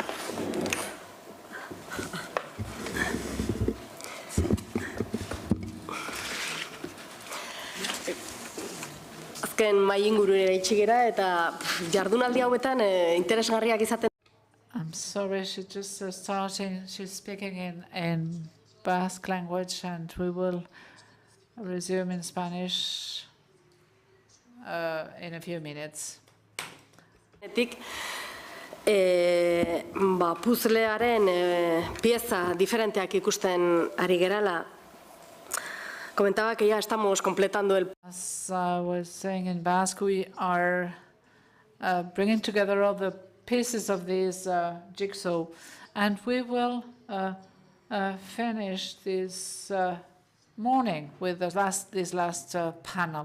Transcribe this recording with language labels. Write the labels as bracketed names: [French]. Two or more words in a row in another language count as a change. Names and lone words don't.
[Basque] Azken mai ingurura itxi gera eta jardunaldi hauetan interesgarriak izaten. [English] I'm sorry, she's just starting. She's speaking in Basque language, and we will resume in Spanish in a few minutes. [Basque] Puzlearen pieza diferenteak ikusten ari gerala. [Spanish] Comentaba que ya estamos completando el. [English] As I was saying in Basque, we are bringing together all the pieces of this jigsaw, and we will finish this morning with this last panel.